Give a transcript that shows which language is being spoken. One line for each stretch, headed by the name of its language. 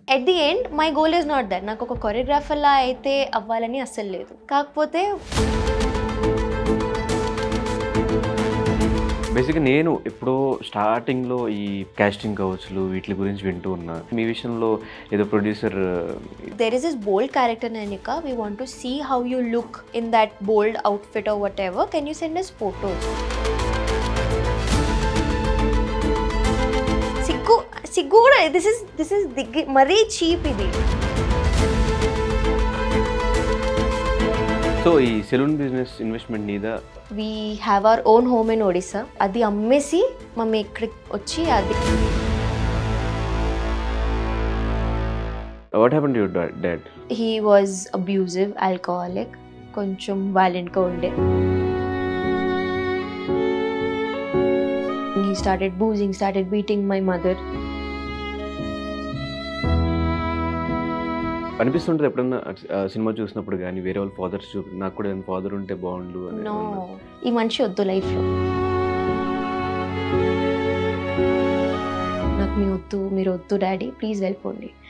English: At the end my goal is not that.
Telugu: నాకు ఒక కొరియోగ్రాఫర్లా అయితే అవ్వాలని అస్సలు లేదు. కాకపోతే బేసిక్గా నేను ఎప్పుడో స్టార్టింగ్లో ఈ కాస్టింగ్ కౌచ్లు వీటి గురించి వింటూ ఉన్నా. మీ విషయంలో ఏదో producer
English: there is this bold character Nanika. We want to see how you look in that bold outfit or whatever. Can you send us photos?
Telugu: సిగ్గు కూడా
English: this is
Telugu: మరీ చీప్ ఇది. సో ఈ సెలూన్ బిజినెస్ ఇన్వెస్ట్మెంట్ నీదా?
English: We have our own home in Odisha.
Telugu: అది అమ్మేసి mummy ఇక్కడికి వచ్చి అది.
English: What happened to your dad? He was abusive, alcoholic,
Telugu: కొంచెం
English: violentగా ఉండే. He started boozing, started beating my mother.
Telugu: అనిపిస్తుంటుంది ఎప్పుడన్నా సినిమా చూసినప్పుడు కానీ వేరే వాళ్ళ ఫాదర్స్ నాకు కూడా ఫాదర్ ఉంటే బాగుండు అని? నో, ఈ మనిషి వద్దు లైఫ్లో. నాకు మీరు వద్దు డాడీ, ప్లీజ్ వెళ్ళిపోండి.